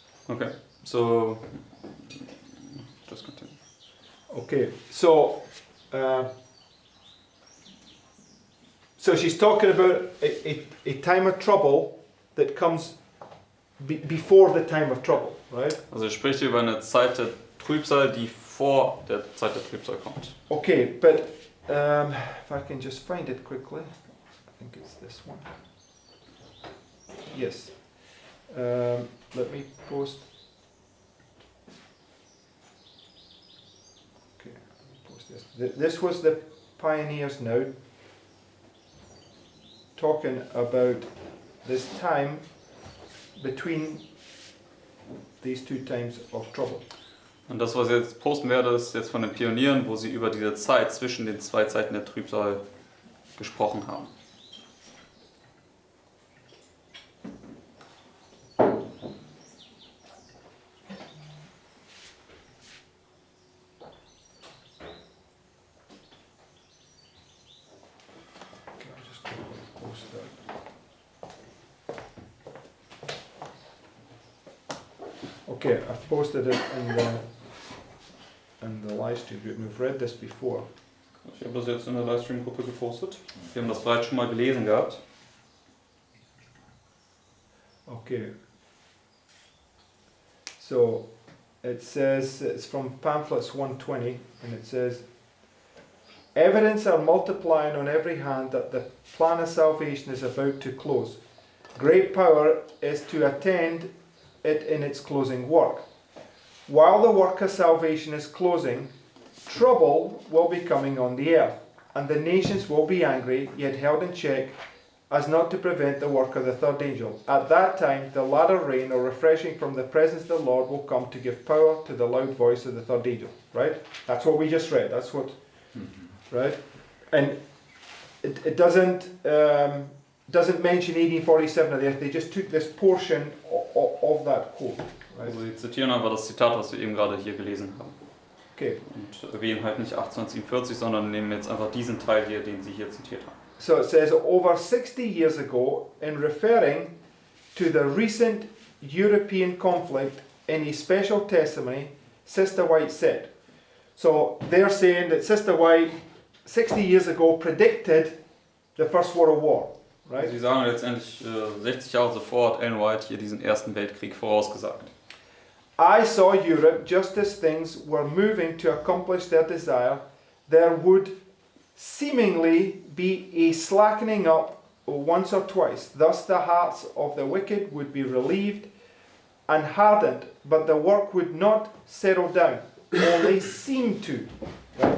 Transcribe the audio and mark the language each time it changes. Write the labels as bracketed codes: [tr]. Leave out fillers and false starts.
[en] Okay, so just continue. Okay, so so she's talking about a time of trouble that comes before the time of trouble, right? [de] Also er spricht über eine Zeit der Trübsal, die vor der Zeit der Trübsal kommt. [en] Okay, but if I can just find it quickly, I think it's this one. Yes. Let me post. Okay, let me post this. This was the pioneers now talking about this time between these 2 times of trouble. Und das, was ich jetzt posten werde, ist jetzt von den Pionieren, wo sie über diese Zeit zwischen den 2 Zeiten der Trübsal gesprochen haben. Okay, I'm just going to post that. Okay, I've posted it in the live stream group. We've read this before. [de] Ich habe das jetzt in der Livestream-Gruppe gepostet. Wir haben das bereits schon mal gelesen gehabt. [en] Okay. So it says, it's from pamphlets 120, and it says, evidence are multiplying on every hand that the plan of salvation is about to close. Great power is to attend it in its closing work. While the work of salvation is closing, trouble will be coming on the earth, and the nations will be angry, yet held in check, as not to prevent the work of the third angel. At that time, the latter rain or refreshing from the presence of the Lord will come to give power to the loud voice of the third angel. Right? That's what we just read. That's what, right? And it doesn't mention 1847 there. They just took this portion of that quote. Right? [de] Also sie zitieren einfach das Zitat, was wir eben gerade hier gelesen haben. [en] Okay. [de] Und erwähnen halt nicht 1847, sondern nehmen jetzt einfach diesen Teil hier, den sie hier zitiert haben. [en] So it says over 60 years ago, in referring to the recent European conflict in a special testimony, Sister White said. So they're saying that Sister White 60 years ago predicted the First World War, right? [de] Sie sagen letztendlich 60 Jahre zuvor hat Ellen White hier diesen Ersten Weltkrieg vorausgesagt. [en] I saw Europe just as things were moving to accomplish their desire. There would seemingly be a slackening up once or twice. Thus the hearts of the wicked would be relieved and hardened, but the work would not settle down, only seem to. Right?